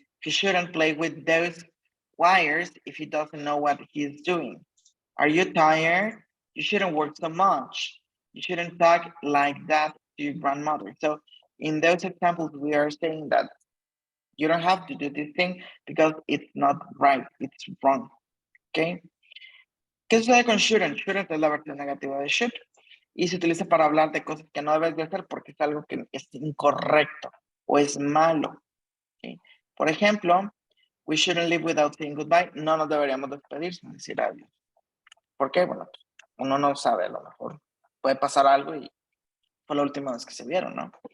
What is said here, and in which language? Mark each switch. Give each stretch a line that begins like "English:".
English: He shouldn't play with those wires if he doesn't know what he's doing. Are you tired? You shouldn't work so much. You shouldn't talk like that to your grandmother. So in those examples, we are saying that you don't have to do this thing because it's not right, it's wrong, ¿ok?
Spanish: ¿Qué sucede con shouldn't? Shouldn't es la versión negativa de should y se utiliza para hablar de cosas que no debes de hacer porque es algo que es incorrecto o es malo, ¿ok? Por ejemplo,
English: we shouldn't leave without saying goodbye.
Spanish: No nos deberíamos despedir sin decir adiós. ¿Por qué? Bueno, uno no sabe, a lo mejor puede pasar algo y fue la última vez que se vieron, ¿no?